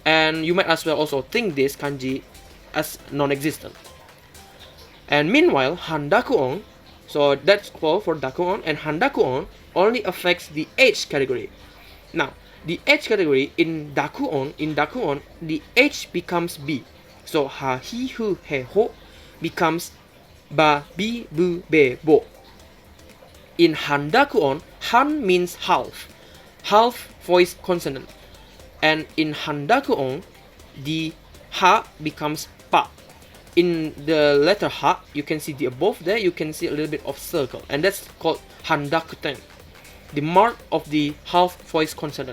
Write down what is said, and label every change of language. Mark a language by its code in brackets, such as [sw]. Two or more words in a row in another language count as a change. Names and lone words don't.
[en] and you might as well also think this kanji as non-existent. And meanwhile, handaku-on, so that's called for daku-on, and handaku-on only affects the H category. Now, the H category in daku-on, the H becomes B. So ha, hi, hu, he, ho becomes ba, bi, bu, be, bo. In handaku-on, han means half voice consonant. And in handaku-on, the ha becomes pa. In the letter ha, you can see the above there, you can see a little bit of circle, and that's called handakuten, the mark of the half voice consonant.